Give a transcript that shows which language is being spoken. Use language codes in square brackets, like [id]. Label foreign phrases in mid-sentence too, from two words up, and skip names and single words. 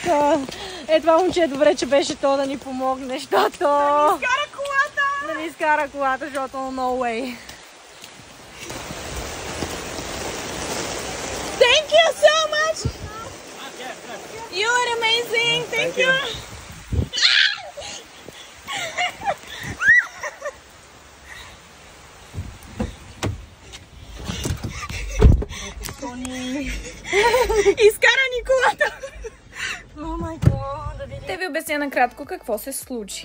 [bg] Това момче е добре, че беше то да ни помогне, защото... Да ни изкара колата! Да ни изкара колата, защото [en] no way. Thank you so much! You are amazing! Thank you! [bg] Изкара ни колата! Те ви обясня накратко какво се случи.